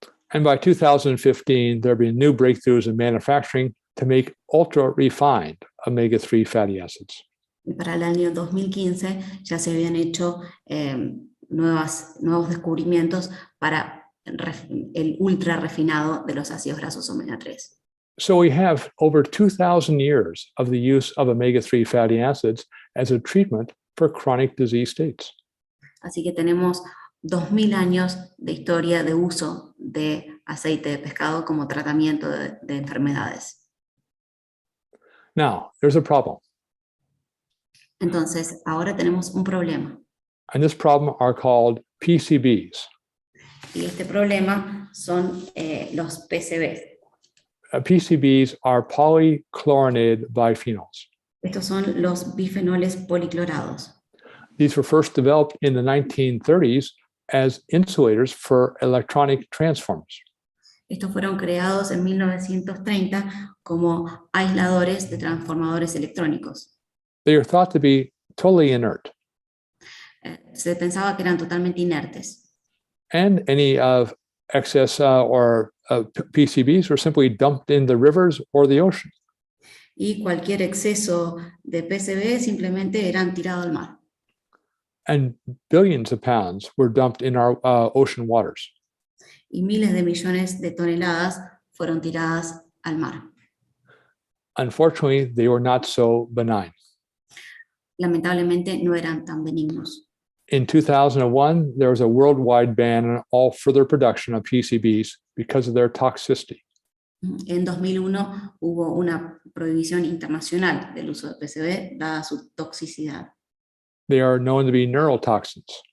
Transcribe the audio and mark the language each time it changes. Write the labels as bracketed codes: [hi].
[en] And by 2015, there have been new breakthroughs in manufacturing to make ultra-refined omega-3 fatty acids. [es] Y para el año 2015 ya se habían hecho nuevos descubrimientos para el ultra refinado de los ácidos grasos omega 3. [en] So we have over 2,000 years of the use of omega-3 fatty acids as a treatment for chronic disease states. [es] Así que tenemos 2000 años de historia de uso de aceite de pescado como tratamiento de enfermedades. [en] Now, there's a problem. [es] Entonces, ahora tenemos un problema. [en] And this problem are called PCBs. [es] Y este problema son los PCBs. [en] PCBs are polychlorinated biphenyls. [es] Estos son los bifenoles policlorados. [en] These were first developed in the 1930s as insulators for electronic transformers. [es] Estos fueron creados en 1930 como aisladores de transformadores electrónicos. [en] They are thought to be totally inert. [es] Se pensaba que eran totalmente inertes. [en] And any excess PCBs were simply dumped in the rivers or the ocean. [es] Y cualquier exceso de PCB simplemente eran tirados al mar. [en] And billions of pounds were dumped in our ocean waters. [es] Y miles de millones de toneladas fueron tiradas al mar. [en] Unfortunately, they were not so benign. [es] Lamentablemente no eran tan benignos. [en] In 2001, there was a worldwide ban on all further production of PCBs because of their toxicity. [es] En 2001 hubo una prohibición internacional del uso de PCB dada su toxicidad. [en] They are known to be neurotoxins,